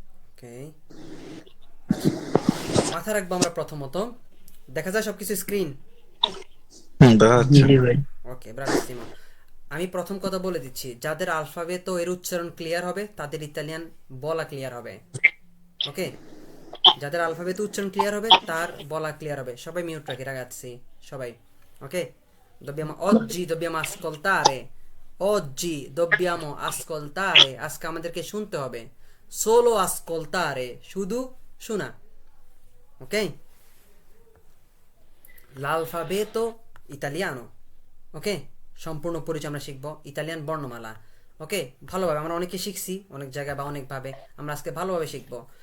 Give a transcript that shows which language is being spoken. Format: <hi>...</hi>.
<bn>ওকে, মাথা রাখবো আমরা প্রথমত, দেখা যায় সবকিছু স্ক্রিন। দেখা যাচ্ছে। ওকে, ব্রাভিসিমো। আমি প্রথম কথা বলে দিচ্ছি, যাদের আলফাবেট ও এর উচ্চারণ ক্লিয়ার হবে তাদের ইতালিয়ান বলা ক্লিয়ার হবে। ওকে, যাদের আলফাবেট উচ্চারণ ক্লিয়ার হবে তার বলা ক্লিয়ার হবে। সবাই মিউট রাখি, রাখাচ্ছি সবাই। ওকে,</bn> <it>oggi dobbiamo ascoltare, oggi dobbiamo ascoltare,</it> <bn>আজকে আমাদেরকে শুনতে হবে।</bn> <it>solo ascoltare,</it> <bn>শুধু শোনা। ওকে,</bn> <it>l'alfabeto italiano,</it> <bn>ওকে, সম্পূর্ণ পরিচয় আমরা শিখবো, ইতালিয়ান বর্ণমালা। ওকে, ভালোভাবে আমরা অনেকে শিখছি অনেক জায়গায় বা অনেকভাবে, আমরা আজকে ভালোভাবে শিখবো।</bn>